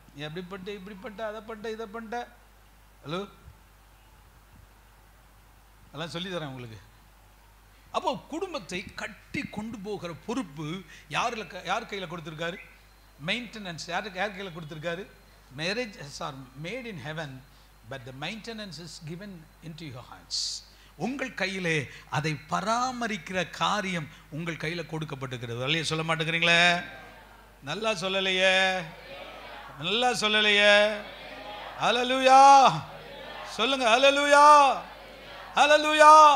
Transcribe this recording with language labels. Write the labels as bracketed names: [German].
[Tamil] நீ அப்படி பண்ணிட்ட, இப்படி பண்ணிட்ட, அதை பண்ணிட்ட, இதை பண்ணிட்ட. ஹலோ, அதெல்லாம் சொல்லி தரேன் உங்களுக்கு. அப்போ குடும்பத்தை கட்டி கொண்டு போகிற பொறுப்பு யார் கையில் கொடுத்துருக்காரு? மெயின்டெனன்ஸ் யார் கையில் கொடுத்துருக்காரு? [English] Marriages are made in heaven, but the maintenance is given into your hands. [Tamil] உங்கள் கையிலே அதை பராமரிக்கிற காரியம் உங்கள் கையில் கொடுக்கப்பட்டிருக்கிறது. அல்லையே சொல்ல மாட்டேங்கிறீங்களே? நல்லா சொல்லலையே, நல்லா சொல்லலையே. ஹல்லேலூயா சொல்லுங்க. ஹல்லேலூயா, ஹல்லேலூயா.